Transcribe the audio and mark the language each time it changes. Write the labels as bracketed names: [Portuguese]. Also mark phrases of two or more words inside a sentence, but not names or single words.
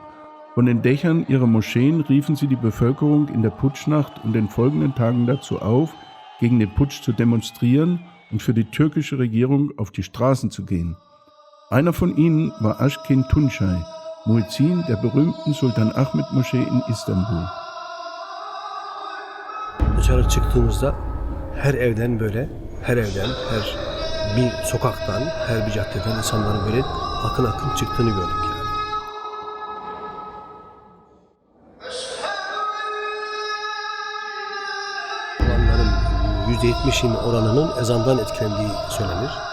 [German] Von den Dächern ihrer Moscheen riefen sie die Bevölkerung in der Putschnacht und den folgenden Tagen dazu auf, gegen den Putsch zu demonstrieren und für die türkische Regierung auf die Straßen zu gehen. Einer von ihnen war Aşkın Tunçay, Muezzin der berühmten Sultan Ahmet Moschee in Istanbul. [Turkish] Dışarı çıktığımızda her evden, her bir sokaktan, her bir caddeden insanların böyle akın akın çıktığını gördük yani. Olanların %70'in oranının ezandan etkilendiği söylenir.